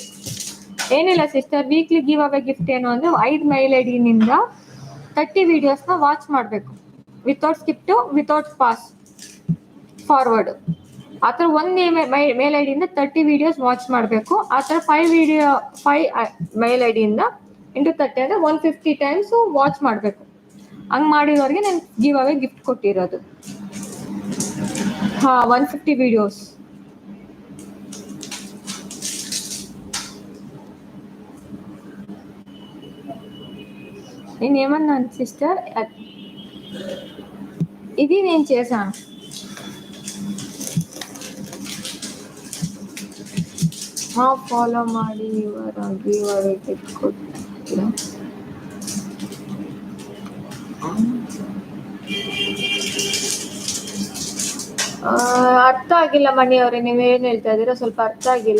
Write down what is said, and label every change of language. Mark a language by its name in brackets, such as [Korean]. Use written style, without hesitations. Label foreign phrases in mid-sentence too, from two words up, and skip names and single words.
[Kannada] ಏನಿಲ್ಲ ಸಿಸ್ಟರ್, [English] weekly give away gift [Kannada] ಏನು ಅಂದರೆ 5 [English] mail ID-ninda [Kannada] 30 ವೀಡಿಯೋಸ್ನ ವಾಚ್ ಮಾಡಬೇಕು, [English] without skip without pause forward. [Kannada] ಆ ಥರ 1 [English] mail ID-yinda [Kannada] 30 ವೀಡಿಯೋಸ್ ವಾಚ್ ಮಾಡಬೇಕು. ಆ ಥರ 5 [English] mail ID-yinda [Kannada] ಇಂಟು 30 ಅಂದರೆ 150 ಟೈಮ್ಸ್ ವಾಚ್ ಮಾಡಬೇಕು. ಹಂಗೆ ಮಾಡಿದವ್ರಿಗೆ ನಾನು [English] give away gift [Kannada] ಕೊಟ್ಟಿರೋದು. [Telugu] 150 వీడియోస్. నేనేమన్నాను సిస్టర్, ఇది నేను చేశాను. [Kannada] ಫಾಲೋ ಮಾಡಿ ಇವರಾಗಿ ಕೊಡ್ತೀರಾ? ಅರ್ಥ ಆಗಿಲ್ಲ ಮಣಿ ಅವರೇ, ನೀವೇನು ಹೇಳ್ತಾ ಇದ್ದೀರಾ ಸ್ವಲ್ಪ ಅರ್ಥ ಆಗಿಲ್ಲ.